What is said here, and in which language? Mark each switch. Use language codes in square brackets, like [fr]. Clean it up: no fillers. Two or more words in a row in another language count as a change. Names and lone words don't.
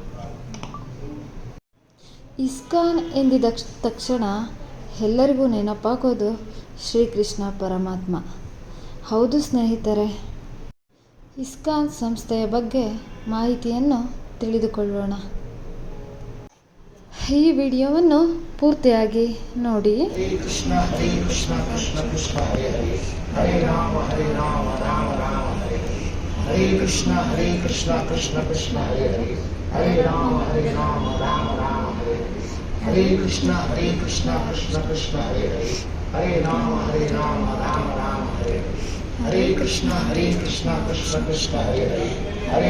[kn] ಇಸ್ಕಾನ್ ಎಂದಿದ ತಕ್ಷಣ ಎಲ್ಲರಿಗೂ ನೆನಪಾಗೋದು ಶ್ರೀಕೃಷ್ಣ ಪರಮಾತ್ಮ. ಹೌದು ಸ್ನೇಹಿತರೆ, ಇಸ್ಕಾನ್ ಸಂಸ್ಥೆಯ ಬಗ್ಗೆ ಮಾಹಿತಿಯನ್ನು ತಿಳಿದುಕೊಳ್ಳೋಣ. ಈ ವಿಡಿಯೋವನ್ನು ಪೂರ್ತಿಯಾಗಿ ನೋಡಿ. [sa] ಹರೇ ಕೃಷ್ಣ ಹರೇ ಕೃಷ್ಣ ಕೃಷ್ಣ ಕೃಷ್ಣ ಹರೇ ಹರೇ, ಹರೇ ರಾಮ ರಾಮ ರಾಮ ಹರೇ ಹರೇ, ಹರೇ ಕೃಷ್ಣ ಕೃಷ್ಣ ಕೃಷ್ಣ ಹರೇ ಹರೇ, ಹರೇ ರಾಮ ರಾಮ ರಾಮ ಹರೇ ಹರೇ, ಹರೇ ಕೃಷ್ಣ ಕೃಷ್ಣ ಕೃಷ್ಣ ಹರೇ ಹರೇ, ಹರೇ ರಾಮ ರಾಮ ರಾಮ ಹರೇ ಹರೇ, ಹರೇ ಕೃಷ್ಣ ಕೃಷ್ಣ ಕೃಷ್ಣ ಹರೇ ಹರೇ, ಹರೇ